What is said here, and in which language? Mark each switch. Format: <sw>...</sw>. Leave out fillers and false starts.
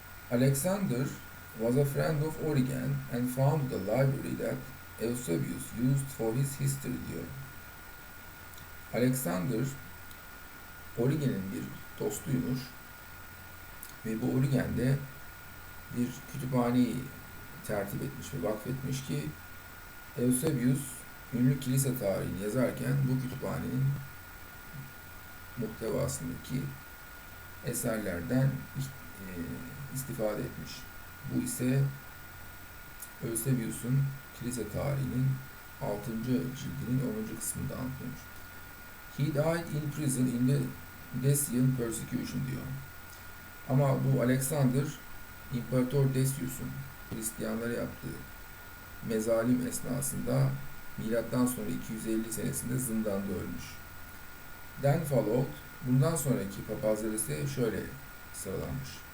<en>Alexander was a friend of Origen and founded a library that Eusebius used for his history</en> <tr>diyor. Alexander Origen'in bir dostuymuş ve bu Origen'de bir kütüphaneyi tertip etmiş ve vakfetmiş ki Eusebius ünlü kilise tarihini yazarken bu kütüphanenin muhtevasındaki eserlerden istifade etmiş. Bu ise Eusebius'un kilise tarihinin 6. cildinin 10. kısmında anlatılmış.</tr> <en>He died in prison in the Decian persecution</en> <tr>diyor. Ama bu Alexander, İmparator Decius'un Hristiyanlara yaptığı mezalim esnasında milattan sonra 250 senesinde zindanda ölmüş.</tr> <en>Then followed,</en> <tr>bundan sonraki papazlar ise şöyle sıralanmış.</tr>